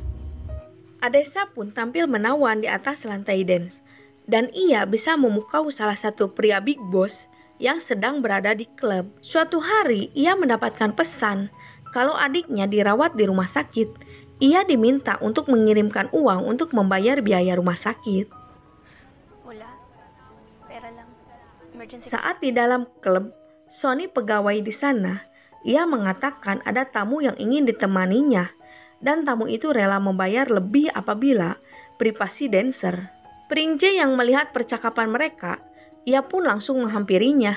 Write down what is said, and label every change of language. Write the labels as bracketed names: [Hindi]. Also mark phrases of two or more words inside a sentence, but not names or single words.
[Indonesian] Adesa pun tampil menawan di atas lantai dance, dan ia bisa memukau salah satu pria [English] big boss [Indonesian] yang sedang berada di klub. Suatu hari ia mendapatkan pesan kalau adiknya dirawat di rumah sakit. Ia diminta untuk mengirimkan uang untuk membayar biaya rumah sakit. [Filipino] Wala. Pera lang. Emergency. [Indonesian] Saat di dalam klub, Sony pegawai di sana, ia mengatakan ada tamu yang ingin ditemaninya, dan tamu itu rela membayar lebih apabila privasi dancer. Prince yang melihat percakapan mereka, ia pun langsung menghampirinya.